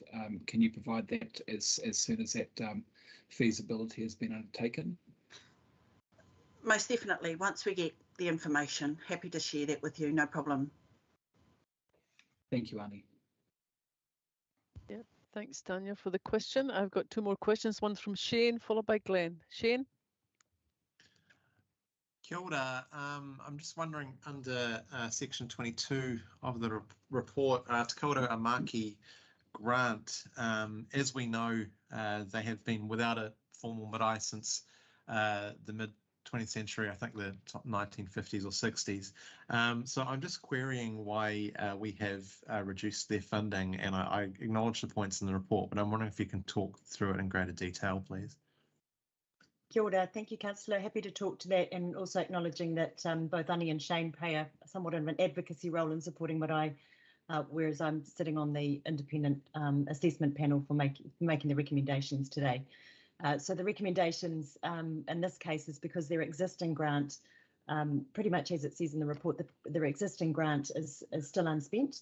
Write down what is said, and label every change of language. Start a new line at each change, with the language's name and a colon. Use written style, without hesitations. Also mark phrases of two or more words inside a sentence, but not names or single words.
English: Can you provide that as soon as that feasibility has been undertaken? Most definitely. Once we get the information, happy to share that with you, no problem. Thank you, Annie. Yeah, thanks, Tanya, for the question. I've got two more questions, one from Shane, followed by Glenn. Shane?
Māori: Kia ora.
English: I'm just wondering, under section 22 of the report, Te Kaurau Amaki grant, as we know, they have been without a formal marae since the mid-20th century, I think the 1950s or 60s. So I'm just querying why we have reduced their funding, and I acknowledge the points in the report, but I'm wondering if you can talk through it in greater detail, please.
Māori: Kia ora.
English: Thank you, Councillor. Happy to talk to that, and also acknowledging that both Annie and Shane play a somewhat of an advocacy role in supporting Marae, whereas I'm sitting on the independent assessment panel for making the recommendations today. So the recommendations in this case is because their existing grant, pretty much as it says in the report, their existing grant is still unspent.